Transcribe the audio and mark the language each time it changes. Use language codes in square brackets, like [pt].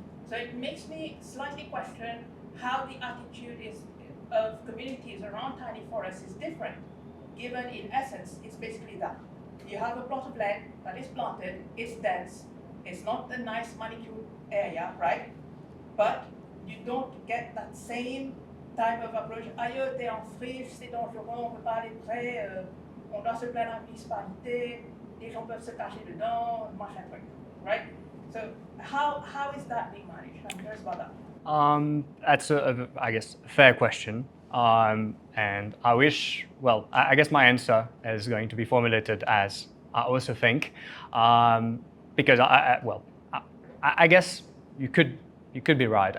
[en] So it makes me slightly question how the attitude of communities around tiny forests is different, given in essence, it's basically that. You have a plot of land that is planted, it's dense, it's not a nice manicured area, right? But you don't get that same type of approach. [fr] Ailleurs, t'es en friche, c'est dangereux, on peut pas aller près, on doit se plaindre à la municipalité, les gens peuvent se cacher dedans, machin truc, right? [en] So how is that being managed? I'm curious about that. That's I guess, a fair question. And I wish, well, I guess my answer is going to be formulated as I also think, because I guess you could be right.